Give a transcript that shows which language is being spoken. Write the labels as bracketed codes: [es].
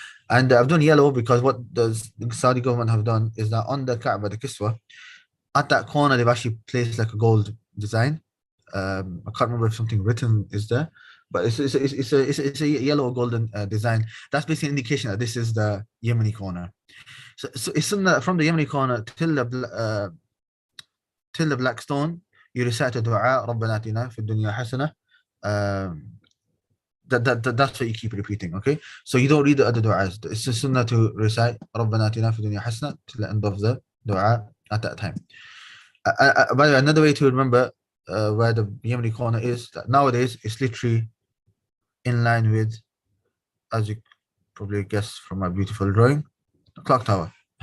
[en] And I've done yellow because what does the Saudi government have done is that on the Kaaba, the Kiswa, at that corner they've actually placed like a gold design. I can't remember if something written is there, but it's a yellow or golden design. That's basically an indication that this is the Yemeni corner. So it's from the Yemeni corner till the black stone. You recite a dua, [ar] ربنا آتنا في الدنيا حسنة. [en] That's what you keep repeating, okay? So you don't read the other du'as. It's just sunnah to recite [ar] ربنا آتنا في الدنيا حسنة [en] till the end of the dua at that time. By the way, another way to remember where the Yemeni corner is, that nowadays it's literally in line with, as you probably guess from my beautiful drawing, the clock tower.